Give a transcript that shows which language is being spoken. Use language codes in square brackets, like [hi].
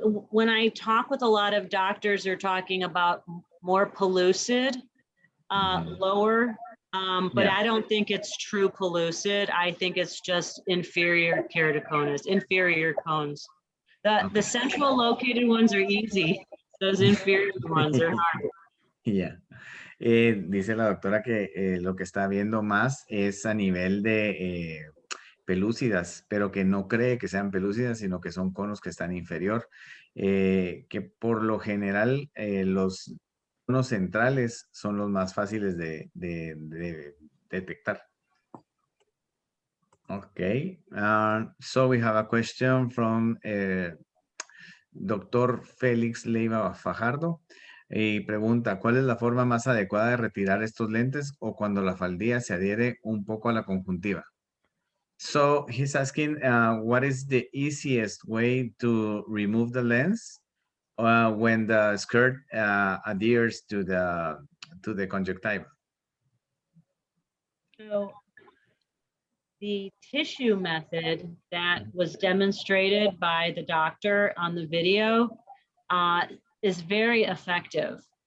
[en] When I talk with a lot of doctors, they're talking about more pellucid, lower, but Yeah. I don't think it's true pellucid. I think it's just inferior keratoconus, inferior cones. The central located ones are easy. Those inferior ones are hard. Yeah. [es] Dice la doctora que lo que está viendo más es a nivel de pelúcidas, pero que no cree que sean pelúcidas, sino que son conos que están inferior, que por lo general los conos centrales son los más fáciles de detectar. [en] Okay, so we have a question from Dr. Félix Leiva Fajardo. [es] Y pregunta, ¿cuál es la forma más adecuada de retirar estos lentes o cuando la faldilla se adhiere un poco a la conjuntiva? [en] So he's asking, what is the easiest way to remove the lens when the skirt adheres to the conjunctiva? So the tissue method that was demonstrated by the doctor on the video is very effective.